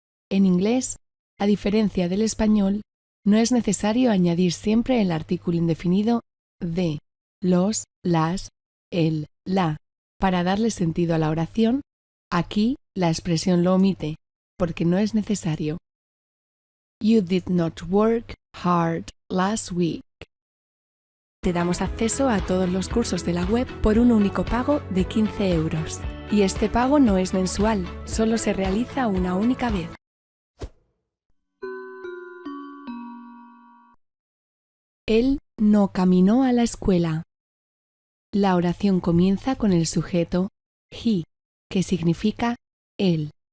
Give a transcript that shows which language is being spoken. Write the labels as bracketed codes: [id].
[es] En inglés, a diferencia del español, no es necesario añadir siempre el artículo indefinido de, los, las, el, la. Para darle sentido a la oración, aquí la expresión lo omite, porque no es necesario. [en] You did not work hard last week. [es] Te damos acceso a todos los cursos de la web por un único pago de 15 €. Y este pago no es mensual, solo se realiza una única vez. Él no caminó a la escuela. La oración comienza con el sujeto he, que significa él.